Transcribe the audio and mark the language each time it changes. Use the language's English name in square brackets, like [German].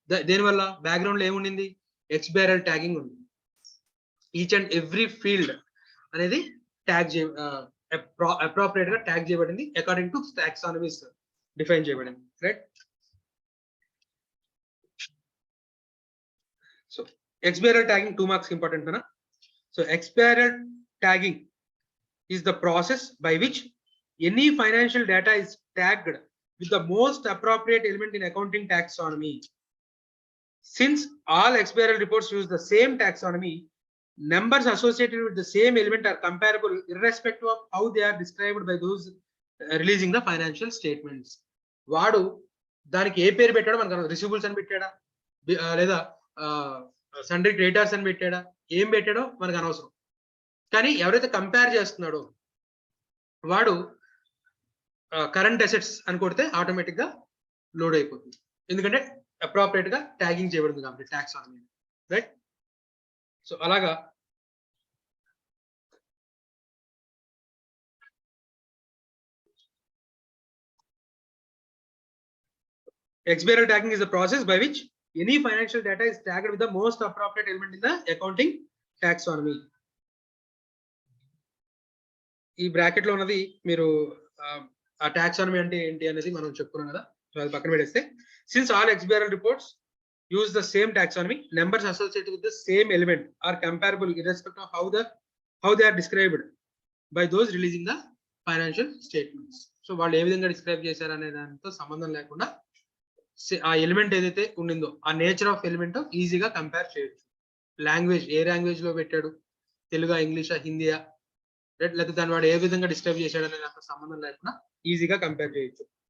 [Telugu] దేనివల్ల బ్యాక్గ్రౌండ్ లో ఏముండింది, ఎక్స్పైరల్ ట్యాగింగ్ ఉంది. ఈచ్ అండ్ ఎవ్రీ ఫీల్డ్ అనేది ట్యాగ్ అప్రోప్రియేట్ గా ట్యాగ్ చేయబడింది, అకార్డింగ్ టు టాక్సానమీస్ డిఫైన్ చేయబడింది. Right. So ఎక్స్పైరల్ tagging 2 marks important అన్న. [English] So expiral tagging is the process by which any financial data is tagged with the most appropriate element in accounting taxonomy. Since all expiral reports use the same taxonomy, numbers associated with the same element are comparable irrespective of how they are described by those releasing the financial statements. [Telugu] వాడు దానికి ఏ పేరు పెట్టాడో మనకు receivables అని పెట్టాడా, లేదా sundry creditors అని పెట్టాడా, ఏం పెట్టాడో మనకు అనవసరం. కానీ ఎవరైతే కంపేర్ చేస్తున్నాడో వాడు కరెంట్ అసెట్స్ అని కొడితే ఆటోమేటిక్ గా లోడ్ అయిపోతుంది, ఎందుకంటే అప్రోప్రియేట్ గా ట్యాగింగ్ చేయబడింది కాబట్టి టాక్సానమీ. రైట్. [English] So అలాగా expiral tagging is the process by which any financial data is tagged with the most appropriate element in the accounting taxonomy. [Telugu] ఈ బ్రాకెట్ లో ఉన్నది మీరు ఆ టాక్సానమీ అంటే ఏంటి అనేది మనం చెప్పుకున్నాం కదా, సో అది పక్కన పెడేస్తే, [English] Since all expiral reports use the same taxonomy, numbers associated with the same element are comparable irrespective of how they are described by those releasing the financial statements. [Telugu] So వాళ్ళు ఏ విధంగా డిస్క్రైబ్ చేశారు అనే దానితో సంబంధం లేకుండా ఆ ఎలిమెంట్ ఏదైతే ఉండిందో ఆ నేచర్ ఆఫ్ ఎలిమెంట్ ఈజీగా కంపేర్ చేయొచ్చు. లాంగ్వేజ్ ఏ లాంగ్వేజ్ లో పెట్టాడు, తెలుగా, ఇంగ్లీషా, హిందీయా, లేకపోతే దాన్ని వాడు ఏ విధంగా డిస్క్రైబ్ చేశాడు అనే దాంతో సంబంధం లేకుండా ఈజీగా కంపేర్ చేయొచ్చు.